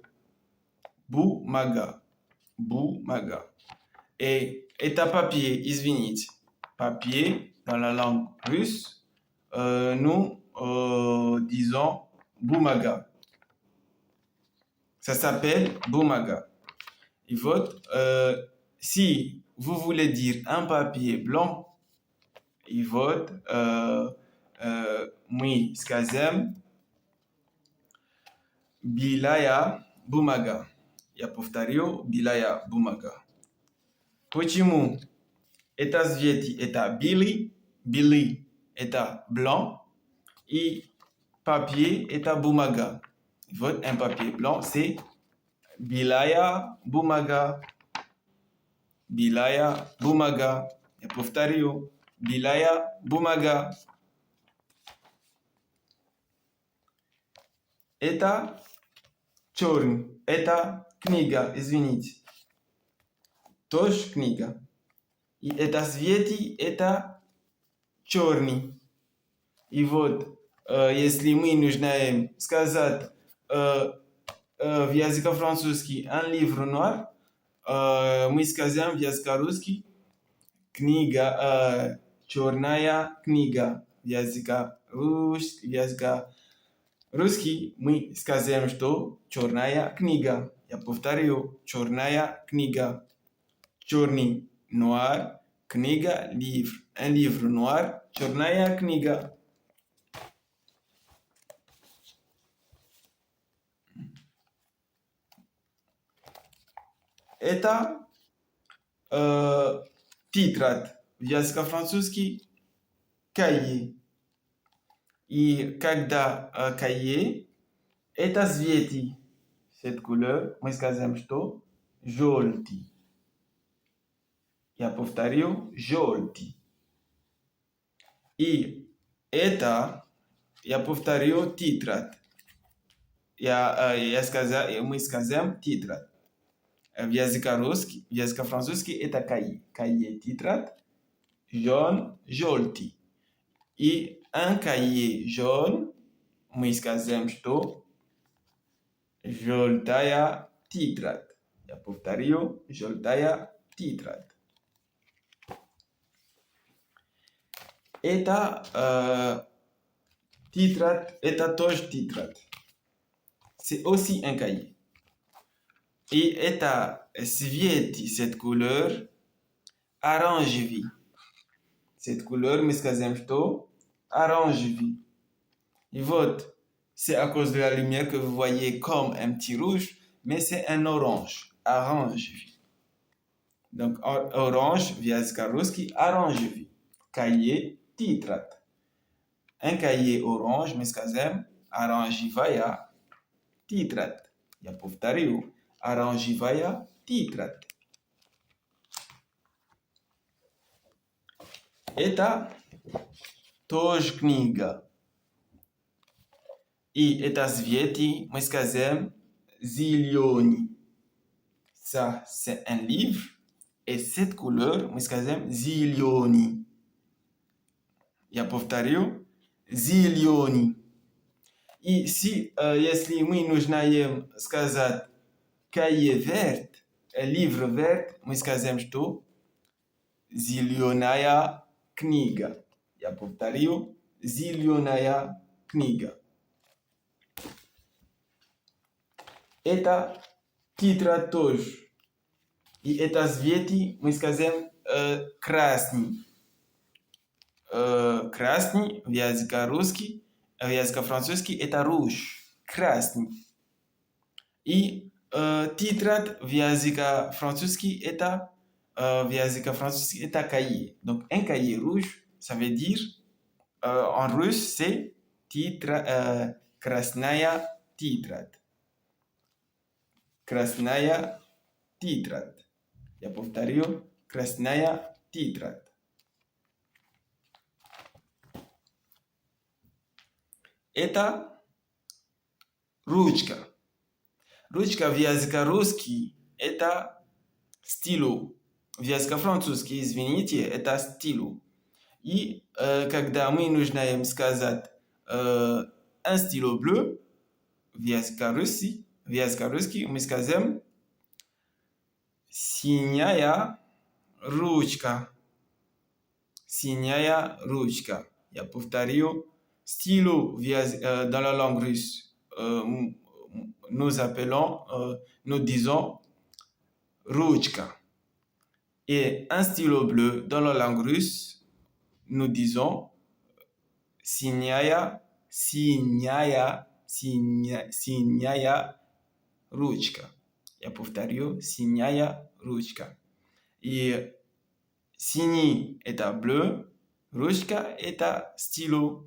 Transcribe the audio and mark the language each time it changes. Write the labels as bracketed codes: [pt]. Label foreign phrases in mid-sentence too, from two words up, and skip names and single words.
[ru] Бумага. Бумага. Et это papier, извините. [fr] Papier, dans la langue russe, nous disons boumaga. Ça s'appelle boumaga. Et вот, si vous voulez dire un papier blanc, et вот, [ru] мы скажем белая бумага. Я повторю, Билая бумага. Почему это цвет это белый, белый это blanc и papier это бумага. [fr] Вот un papier blanc, c'est [ru] Билая бумага. Билая бумага. Я повторю, Билая бумага. Это черный, это книга, извините. Тоже книга. И это цвети, это черный. И вот, если мы нужно сказать в языке французский [fr] un livre noir, [ru] мы скажем в языке русский книга, черная книга. В языке русский мы скажем, что черная книга. Я повторю, черная книга. Черный, [fr] noir, книга, livre. Un livre noir, [ru] черная книга. Это тетрадь. В языке французский cahier. И когда cahier, это цвети. [fr] Cette couleur, [ru] мы скажем, что желтый. Я повторю, желтый. И это, я повторю, тетрадь. Мы скажем тетрадь. В языке французский это cahier. [fr] Cahier, тетрадь, jaune, [ru] желтый. [fr] И un cahier jaune, [ru] мы скажем, что желтая тетрадь. Я повторю, желтая тетрадь. Это тетрадь, это тоже тетрадь. [fr] C'est aussi un cahier. Et [ru] это цвет, [fr] cette couleur, оранжевый. Cette couleur, [ru] мы скажем, что оранжевый. [fr] Et вот, c'est à cause de la lumière que vous voyez comme un petit rouge, mais c'est un orange. Оранжевый. Donc, orange, [ru] в языке русский, оранжевый. [fr] Cahier, тетрадь. Un cahier orange, [ru] мы скажем, оранжевая тетрадь. Я повторю, оранжевая тетрадь. Это тоже книга. И это цвети, мы скажем, зеленый. [fr] Ça, c'est un livre. Et cette couleur, [ru] мы скажем, зеленый. Я повторю, зеленый. И если мы нужно сказать [fr] cahier vert, livre vert, [ru] мы скажем, что зеленая книга. Я повторю, зеленая книга. Это тетрадь тоже. И это цвети, мы скажем, красный. Красный в языке русский, в языке французский это rouge. Красный. И тетрадь в языке французский это cahier. [fr] Donc un cahier rouge, ça veut dire en russe c'est [ru] красная тетрадь. Красная тетрадь. Я повторю, красная тетрадь. Это ручка. Ручка в языке русский это стило. В языке французский, извините, это стило. И когда мы нужно сказать [fr] un stylo bleu, [ru] в языке русский мы скажем синяя ручка. Синяя ручка. Я повторю, [fr] stylo dans la langue russe, nous disons ручка. Et un stylo bleu dans la langue russe, nous disons [ru] синяя ручка. Я повторю, синяя ручка. И синий – это bleu, ручка – это stylo.